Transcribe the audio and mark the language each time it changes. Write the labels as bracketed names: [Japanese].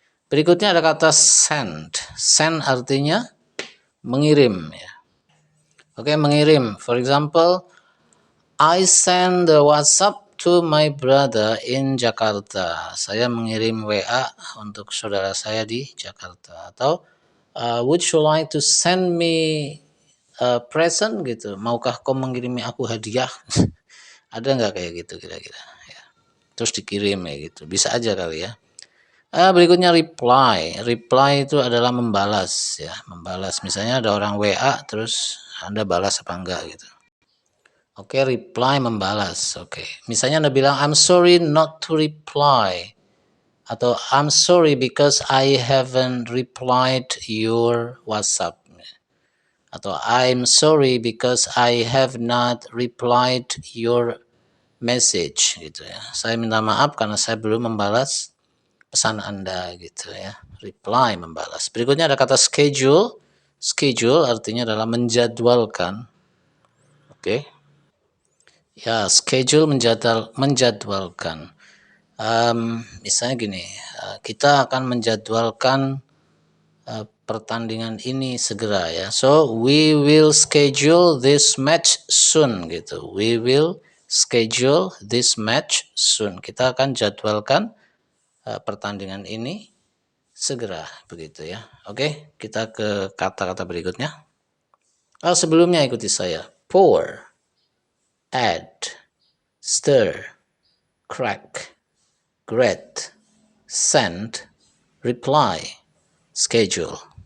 [Indonesian] Berikutnya ada kata send. Send artinya mengirim ya. Oke, mengirim. [English] For example, I send the WhatsApp to my brother in Jakarta. [Indonesian] Saya mengirim WA untuk saudara saya di Jakarta. Atau [English] would you like to send me a present [Indonesian] gitu? Maukah kau mengirimi aku hadiah? Ada nggak kayak gitu kira-kira? Ya. Terus dikirim ya gitu. Bisa aja kali ya. Berikutnya reply. Reply itu adalah membalas ya, membalas. Misalnya ada orang WA terus Anda balas apa enggak gitu. Oke, reply membalas. Oke. Misalnya Anda bilang [English] I'm sorry not to reply [Indonesian] atau [English] I'm sorry because I haven't replied your WhatsApp. Atau I'm sorry because I have not replied your message [Indonesian] gitu ya. Saya minta maaf karena saya belum membalas pesan Anda gitu ya. Reply membalas. Berikutnya ada kata schedule. Schedule artinya adalah menjadwalkan. Oke. Ya, schedule menjadwalkan. Misalnya gini, kita akan menjadwalkan pertandingan ini segera ya. [English] So we will schedule this match soon [Indonesian] gitu. [English] We will schedule this match soon. [Indonesian] Kita akan jadwalkan pertandingan ini segera begitu ya. Oke, kita ke kata-kata berikutnya. Sebelumnya ikuti saya. [English] Pour, add, stir, crack, grate, send, reply, schedule.